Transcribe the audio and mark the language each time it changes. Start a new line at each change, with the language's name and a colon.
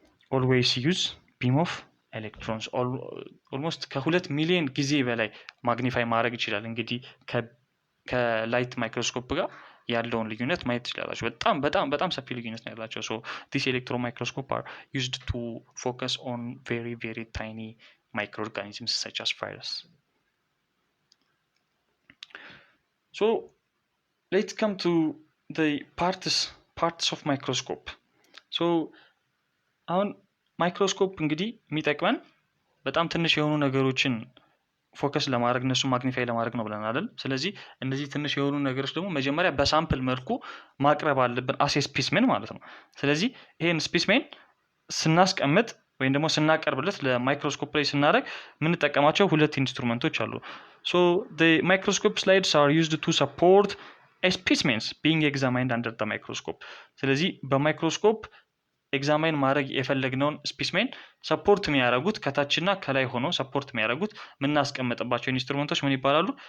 English: always use beam of electrons almost
Amharic: ከ2 ሚሊዮን ጊዜ በላይ ማግኒፋይ ማድረግ ይችላል። እንግዲህ ከላይት ማይክሮስኮፕ ጋር ያለውን ልዩነት ማየት ትችላላችሁ። በጣም ሰፊ ልዩነት ነው ያላቸው።
English: so this electron microscope are used to focus on very tiny microorganisms such as virus. so let's come to the parts of microscope.
Amharic: so አሁን ማይክሮስኮፕ እንግዲህ የሚጠቅመን በጣም ትንሽ የሆኑ ነገሮችን ፎከስ ለማድረግ እነሱ ማግኒፋይ ለማድረግ ነው ብለን አይደል? ስለዚህ እነዚህ ትንሽ የሆኑ ነገሮች ደግሞ መጀመሪያ በሳምፕል መልኩ ማቅረብ አለብን አሴ ስፔስሜን ማለት ነው። ስለዚህ ይሄን ስፔስሜን ስናስቀምጥ ወይም ደግሞ ስናቀርብለት ለማይክሮስኮፕ ላይ ስናደርግ የምንጠቀማቸው ሁለት ኢንስትሩመንቶች አሉ።
English: so the microscope slides are used to support specimens being examined under the microscope።
Amharic: ስለዚህ በማይክሮስኮፕ ኤግዛማይን ማድረግ የፈለግነውን ስፔስሜን ሰፖርት የሚያደርጉት ከታችና ከላይ ሆኖ ሰፖርት የሚያደርጉት የምናስቀምጥባቸው ኢንስትሩመንቶች ምን ይባላሉ?